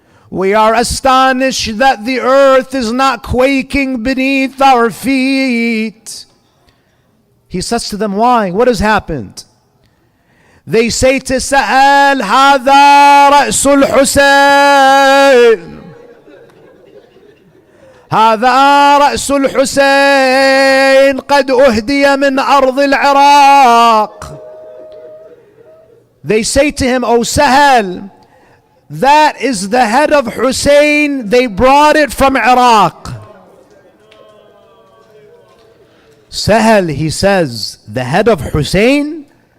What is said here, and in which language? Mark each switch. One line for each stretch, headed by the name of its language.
English: We are astonished that the earth is not quaking beneath our feet. He says to them, why? What has happened? They say to Sahal,
Arabic: هذا رأس الحسين. هذا رأس الحسين قد أهدي من أرض العراق.
English: They say to him, O Sahal, that is the head of Hussein. They brought it from Iraq. Sahal, he says, the head of Hussein?